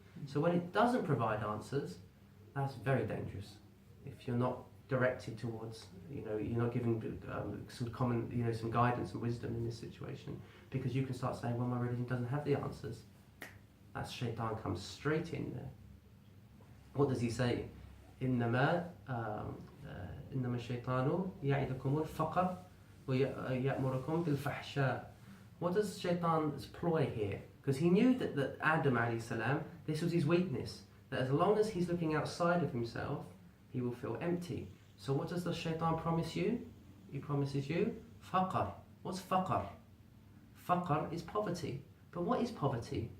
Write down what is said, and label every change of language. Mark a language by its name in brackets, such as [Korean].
[English] So when it doesn't provide answers, that's very dangerous. If you're not directed towards, you're not given some guidance and wisdom in this situation, because you can start saying, well, my religion doesn't have the answers. That shaitan comes straight in there. What does he say? [Arabic] إنما الشيطان يعدكم الفقر وَيَأْمُرُكُمْ بِالْفَحْشَاءِ. [English] What does Shaitan's ploy here? Because he knew that Adam alayhi salam, this was his weakness, that as long as he's looking outside of himself, he will feel empty. So what does the Shaitan promise you? He promises you faqr. What's faqr? Faqr is poverty. But what is poverty?